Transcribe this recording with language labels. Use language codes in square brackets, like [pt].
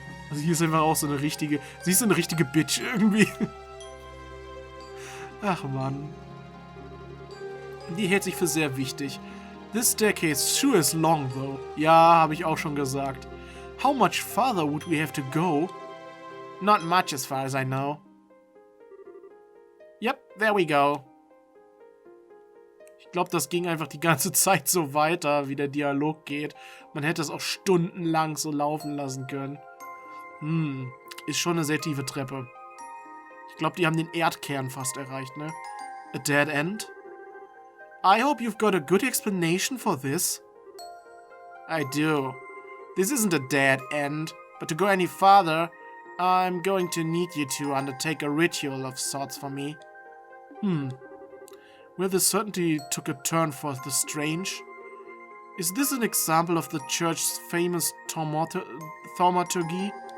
[de] Also hier ist einfach auch so eine richtige... Sie ist so eine richtige Bitch irgendwie. Ach Mann. Die hält sich für sehr wichtig. [en] This staircase sure is long though. [de] Ja, habe ich auch schon gesagt. [en] How much farther would we have to go? Not much as far as I know. Yep, there we go. [de] Ich glaube, das ging einfach die ganze Zeit so weiter, wie der Dialog geht. Man hätte es auch stundenlang so laufen lassen können. Ist schon eine sehr tiefe Treppe. Ich glaube, die haben den Erdkern fast erreicht, ne? [en] A dead end? I hope you've got a good explanation for this. I do. This isn't a dead end, but to go any farther, I'm going to need you to undertake a ritual of sorts for me. Well, this certainly took a turn for the strange. Is this an example of the church's famous thaumaturgy?